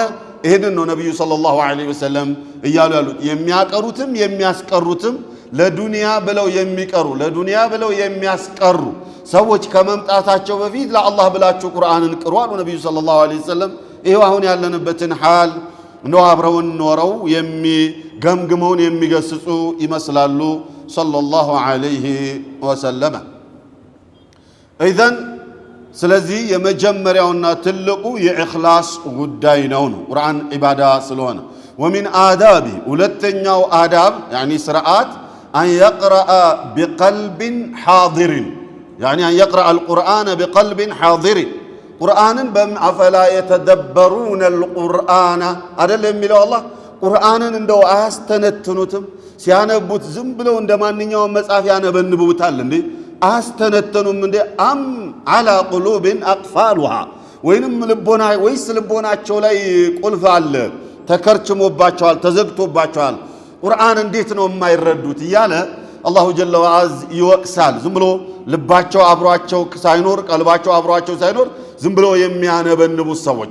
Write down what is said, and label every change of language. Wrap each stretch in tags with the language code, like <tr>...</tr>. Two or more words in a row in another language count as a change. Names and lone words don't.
<am>ይሄንን ነው ነብዩ</am> <ar>صلى الله عليه وسلم</ar> <am>እያሉ ያሉት የሚያቀሩትም የሚያስቀሩትም ለዱንያ ብለው የሚቀሩ ለዱንያ ብለው የሚያስቀሩ ሰዎች ከመምጣታቸው በፊት ለአላህ ብላችሁ ቁርአንን ቅሩ አሉ ነብዩ</am> <ar>صلى الله عليه وسلم</ar> <am>ይሄው አሁን ያለንበትን ሐል ነው አብረውን ኖረው የሚገምግመውን የሚገስጹ ይመስላሉ</am> <ar>صلى الله عليه وسلم</ar> <am>ኢዘን ስለዚህ የመጀመሪያውና ትልቁ የኢኽላስ ጉዳይ ነው ቁርአን ኢባዳ ስለሆነ</am> <ar>ومن آداب</ar> <am>ሁለተኛው አዳብ</am> <ar>يعني ስርዓት أن يقرأ بقلب حاضر يعني أن يقرأ القرآن بقلب حاضر قرآن أفلا يتدبرون القرآن أدل የሚለው الله قرآن</ar> <am>እንደው አያስተነትኑትም ሲያነቡት ዝም ብለው እንደማንኛውም መጽሐፍ ያነበንቡታል እንዴ አስተነተኑም እንዴ አም</am> <ar>على قلوب أقفالها</ar> <am>ወይንም ልቦና ወይስ ልቦናቸው ላይ ቁልፍ አለ ተከርችሞባቸዋል ተዘግቶባቸዋል ቁርአን እንዴት ነው የማይረዱት ይያለ</am> <ar>الله جل وعز</ar> <am>ይወቅሳል ዝም ብሎ ልባቸው አብሯቸው ሳይኖር ቀልባቸው አብሯቸው ሳይኖር ዝም ብሎ የሚያነበንቡ ሰዎች</am>